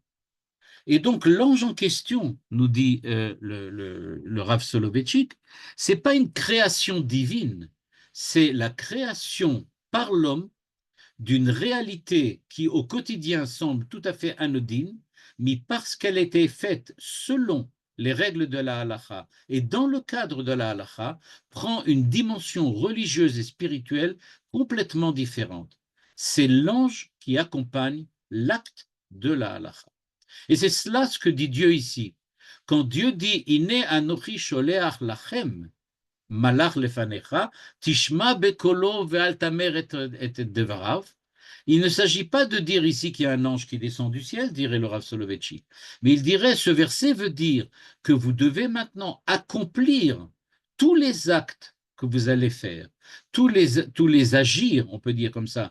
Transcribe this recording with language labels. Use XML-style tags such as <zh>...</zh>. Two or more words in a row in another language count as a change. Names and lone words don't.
<fr>Et donc l'ange en question, nous dit le Rav Soloveitchik, c'est pas une création divine, c'est la création par l'homme d'une réalité qui au quotidien semble tout à fait anodine, mais parce qu'elle a été faite selon les règles de la halacha et dans le cadre de la halacha, prend une dimension religieuse et spirituelle complètement différente. C'est l'ange qui accompagne l'acte de la halacha. Et c'est cela ce que dit Dieu ici. Quand Dieu dit «</fr> <he>הנה אנכי שולח לכם מלאך לפניך תשמע בקולו ואל תמר את דבריו.</he> <fr>Il ne s'agit pas de dire ici qu'il y a un ange qui descend du ciel, dirait le Rav Soloveitchik, mais il dirait, ce verset veut dire que vous devez maintenant accomplir tous les actes que vous allez faire, tous les agirs, on peut dire comme ça,</fr>